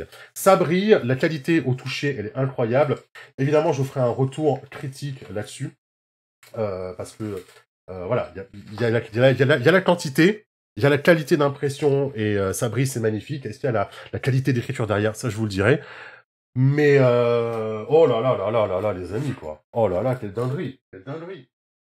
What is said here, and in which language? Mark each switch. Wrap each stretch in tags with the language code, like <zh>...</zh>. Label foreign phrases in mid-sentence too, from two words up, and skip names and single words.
<fr>Ça brille, la qualité au toucher, elle est incroyable. Évidemment, je ferai un retour critique là-dessus. Parce que, voilà, il y a la quantité, il y a la qualité d'impression, et ça brille, c'est magnifique. Est-ce qu'il y a la qualité d'écriture derrière? Ça, je vous le dirai. Mais, oh là là là là là là, les amis, quoi. Oh là là, quelle dinguerie, quelle dinguerie.</fr>